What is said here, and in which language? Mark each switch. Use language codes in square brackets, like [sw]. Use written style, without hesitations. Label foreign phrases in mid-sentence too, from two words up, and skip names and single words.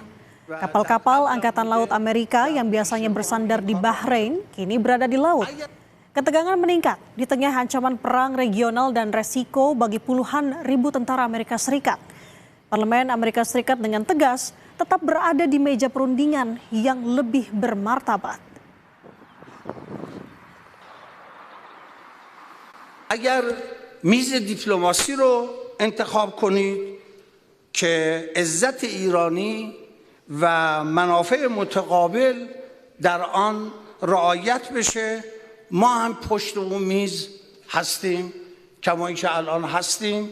[id] Kapal-kapal Angkatan Laut Amerika yang biasanya bersandar di Bahrain kini berada di laut. Ketegangan meningkat di tengah ancaman perang regional dan resiko bagi puluhan ribu tentara Amerika Serikat. Parlemen Amerika Serikat dengan tegas tetap berada di meja perundingan yang lebih bermartabat. [fa] اگر میز دیپلماسی رو انتخاب کنید که عزت ایرانی و منافع متقابل در آن رعایت بشه، ما هم پشت اون میز هستیم کمایی که الان هستیم.